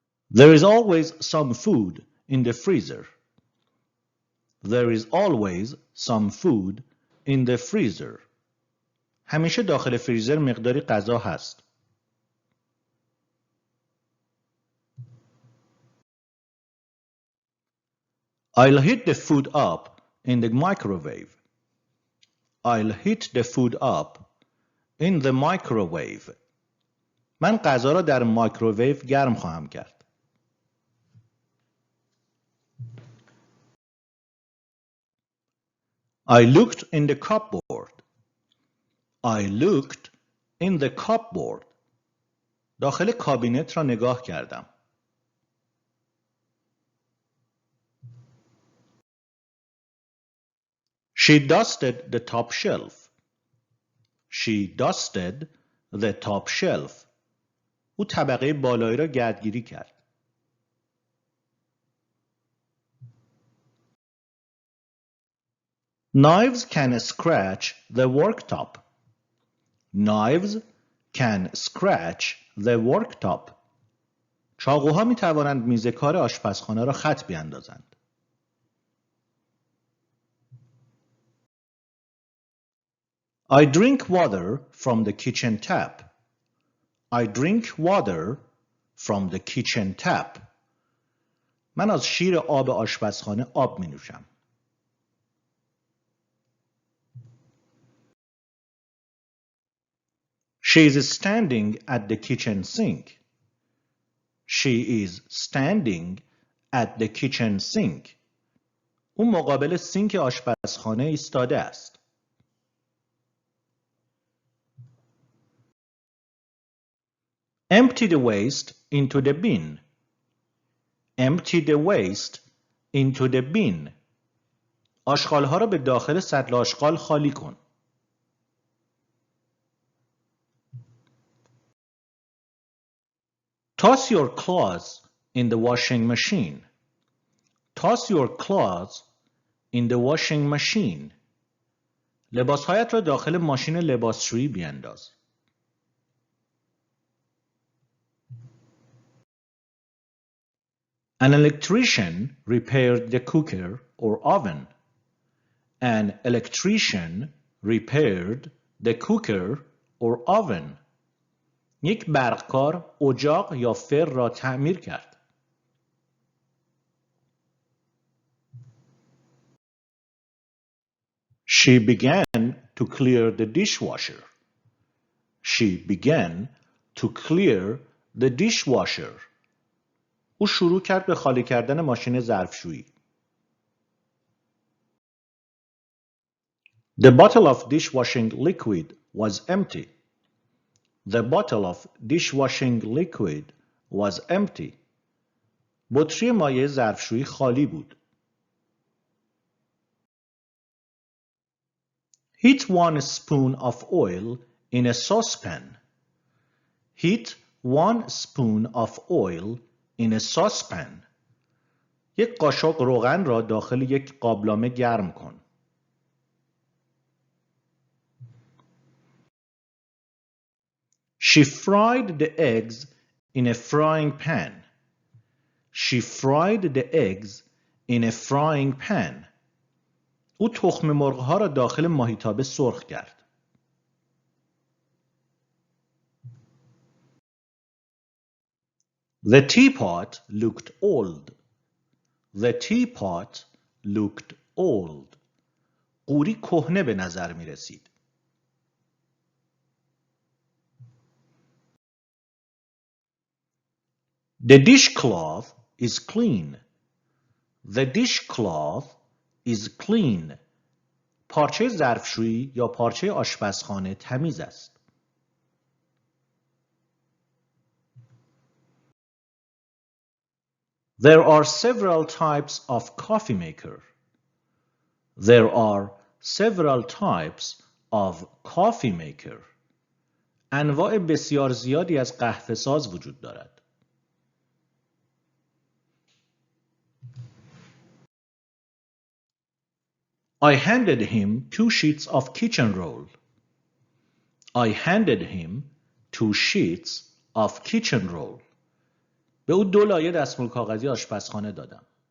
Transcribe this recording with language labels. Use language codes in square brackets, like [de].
[en] There is always some food in the freezer. There is always some food in the freezer. [fa] همیشه داخل فریزر مقداری غذا هست. [en] I'll heat the food up in the microwave. I'll heat the food up in the microwave. [fa] من غذا را در مایکروویو گرم خواهم کرد. [en] I looked in the cupboard. I looked in the cupboard. [fa] داخل کابینت را نگاه کردم. [en] She dusted the top shelf. She dusted the top shelf. [fa] او طبقه بالایی را گردگیری کرد. [en] Knives can scratch the worktop. Knives can scratch the worktop. [fa] چاقوها می توانند میز کار آشپزخانه را خط بیاندازند. [en] I drink water from the kitchen tap. I drink water from the kitchen tap. [fa] من از شیر آب آشپزخانه آب می نوشم. [en] She is standing at the kitchen sink. She is standing at the kitchen sink. [fa] او مقابل سینک آشپزخانه ایستاده است. [en] Empty the waste into the bin. Empty the waste into the bin. [fa] آشغالها را به داخل سطل آشغال خالی کن. [en] Toss your clothes in the washing machine. Toss your clothes in the washing machine. [fa] لباسهایت را داخل ماشین لباسشویی بیانداز. [en] An electrician repaired the cooker or oven. An electrician repaired the cooker or oven. [fa] یک برقکار اجاق یا فر را تعمیر کرد. [en] She began to clear the dishwasher. She began to clear the dishwasher. [fa] او شروع کرد به خالی کردن ماشین ظرفشویی. [en] The bottle of dishwashing liquid was empty. The bottle of dishwashing liquid was empty. [fa] بطری مایع ظرفشویی خالی بود. [en] Heat 1 spoon of oil in a saucepan. Heat 1 spoon of oil in a saucepan. [fa] یک قاشق روغن را داخل یک قابلمه گرم کن. [en] She fried the eggs in a frying pan. She fried the eggs in a frying pan. [fa] او تخم مرغ‌ها را داخل ماهیتابه سرخ کرد. [en] The teapot looked old. The teapot looked old. [fa] قوری کهنه به نظر می رسید. [en] The dishcloth is clean. The dishcloth is clean. [fa] پارچه ظرفشویی یا پارچه آشپزخانه تمیز است. [en] There are several types of coffee maker. There are several types of coffee maker. [fa] انواع بسیار زیادی از قهوه ساز وجود دارد. [en] I handed him 2 sheets of kitchen roll. I handed him 2 sheets of kitchen roll. [fa] به او 2 لایه دستمال کاغذی آشپزخانه دادم.